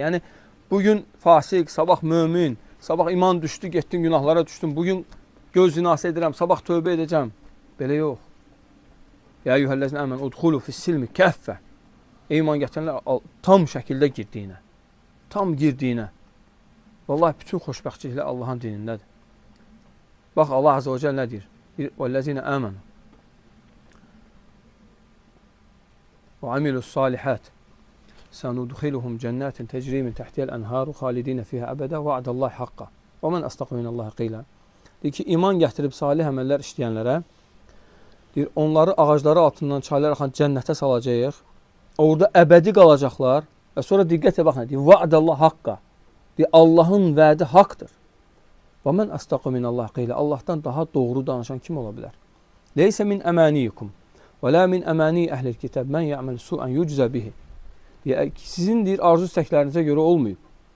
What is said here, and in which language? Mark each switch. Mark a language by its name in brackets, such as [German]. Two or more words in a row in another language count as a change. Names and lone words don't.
[Azerbaijani] Yəni, bugün fasik, sabah mömin, sabah iman düşdü, getdin günahlara düşdün, bugün göz zinası edirəm, sabah tövbə edəcəm. Belə yox. [Arabic] يا أيها الذين آمنوا ادخلوا في السلم كافة. [Azerbaijani] İman gətirənlər tam şəkildə girdiyinə. Tam girdiyinə. Vallahi bütün xoşbəxtçiliklər Allahın dinindədir. Bax, Allah [Arabic] عز وجل [Azerbaijani] nə deyir? [Arabic] وَالَّذِينَ آمَنُوا وَعَمِلُوا الصَّالِحَاتِ سَنُدْخِلُهُمْ جَنَّاتٍ تَجْرِي مِنْ تَحْتِهَا الْأَنْهَارُ خَالِدِينَ فِيهَا أَبَدًا وَعْدَ اللّٰهِ حَقًّا وَمَنْ أَصْدَقُ مِنَ اللّٰهِ قِيلًا. [Azerbaijani] Deyir ki, iman gətirib salih əməllər işləyənlərə deyir, onları ağacları altından çaylar axan cənnətə salacağıq. Orada əbədi qalacaqlar. Və sonra diqqətlə baxın, deyir, [Arabic] وَعْدَ اللّٰهِ حَقًّا. [Azerbaijani] Deyir, Allahın vədi haqdır. [Arabic] ومن أصدق من الله قيلا. [Azerbaijani] Allahdan daha doğru danışan kim ola bilər? [Arabic] ليس بأمانيكم ولا أماني أهل الكتاب من يعمل سوءا يجز به. [Azerbaijani] Sizin deyir, arzu istəklərinizə görə olmayıb.